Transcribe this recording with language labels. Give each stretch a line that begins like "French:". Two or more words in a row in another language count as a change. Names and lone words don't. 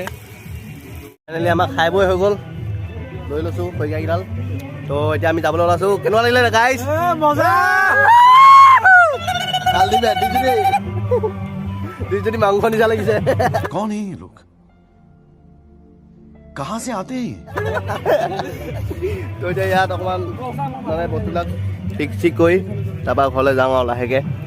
Assamese: ফাইনেলি আমাৰ খাই বৈ হৈ গ'ল লৈ লৈছোঁ খৰিকাকেইডাল তো এতিয়া আমি যাবলৈ ওলাইছোঁ কেনেকুৱা লাগিলে গাইজ দুইজনী মাংস নিচা লাগিছে
Hindi: कौन है ये लोग कहाँ से आते हैं
Assamese: তো এতিয়া ইয়াত অকণমান মানে বস্তুবিলাক ঠিক ঠিক কৰি তাৰপৰা ঘৰলৈ যাওঁ আৰু লাহেকৈ